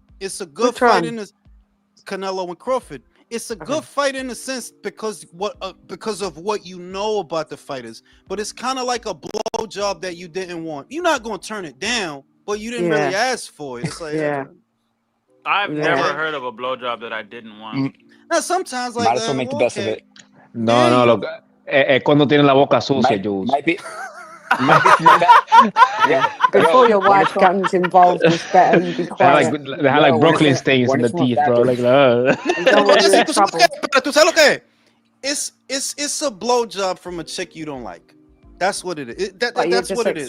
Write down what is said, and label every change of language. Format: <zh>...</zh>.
<en>It's a good fight in this Canelo and Crawford. It's a good fight in a sense because of what you know about the fighters, but it's kind of like a blow job that you didn't want. You're not gonna turn it down, but you didn't really ask for it. It's like I've never heard of a blowjob that I didn't want. Now sometimes like might as well make the best of it. No, look,</en> <es>es cuando tienen la boca sucia, Jules.</es> <en>Before your wife comes involved, it's better you be quiet. They have like Brooklyn stains in the teeth, bro. Like, you don't want to be in trouble.</en> <es>¿Tú sabes lo que es?</es> <en>It's a blowjob from a chick you don't like. That's what it is. That's what it is.</en>